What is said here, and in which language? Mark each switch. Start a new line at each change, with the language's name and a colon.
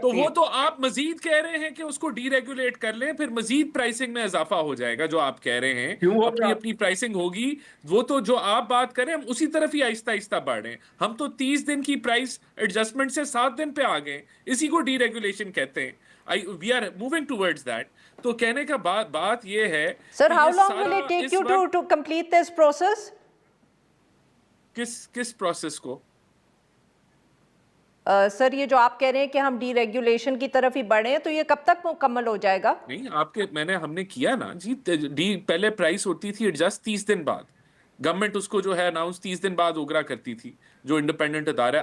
Urdu: تو وہ تو آپ مزید کہہ رہے ہیں کہ اس کو ڈی ریگولیٹ کر لیں, پھر مزید پرائسنگ میں اضافہ ہو جائے گا. جو آپ کہہ رہے ہیں اپنی پرائسنگ ہوگی, وہ تو جو آپ بات کریں ہم اسی طرف ہی آہستہ آہستہ بڑھ رہے ہیں. ہم تو 30 دن کی پرائس ایڈجسٹمنٹ سے 7 دن پہ آ گئے. اسی کو ڈی ریگولیشن کہتے ہیں.
English: We are moving towards that.
Urdu: تو کہنے کا بات یہ ہے,
English: Sir, how long will it take you to complete this process?
Urdu: کس پروسیس کو؟ سر یہ جو آپ کہہ رہے ہیں کہ ہم ڈی ریگولیشن کی طرف ہی بڑھیں, تو یہ کب تک مکمل ہو جائے گا؟ نہیں, ہم نے کیا نا جی. پہلے پرائس ہوتی تھی ایڈجسٹ 30 دن بعد. گورنمنٹ اس کو جو ہے اناؤنس 30 دن بعد اگرا کرتی تھی, جو انڈیپینڈنٹ ادارہ ہے.